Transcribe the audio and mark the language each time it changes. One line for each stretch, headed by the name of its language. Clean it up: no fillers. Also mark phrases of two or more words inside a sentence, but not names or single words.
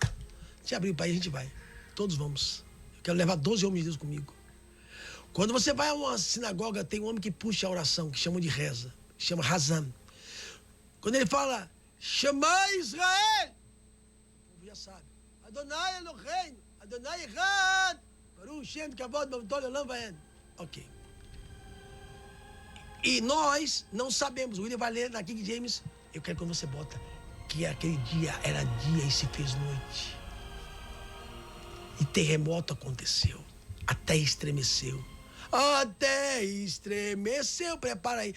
Portuguese: Deixa abrir o país, a gente vai. Todos vamos. Eu quero levar 12 homens de Deus comigo. Quando você vai a uma sinagoga, tem um homem que puxa a oração, que chamam de reza. Chama Hazam. Quando ele fala, chamai Israel, o povo já sabe.
Hebrew: אדני אלהינו, אדני אחד, ברוך שם כבוד בבטול עולם ועד.
Portuguese: Ok. E nós não sabemos. O William vai ler na King James. Eu quero que você bota que aquele dia era dia e se fez noite. E terremoto aconteceu. Até estremeceu. Até estremeceu. Prepara aí.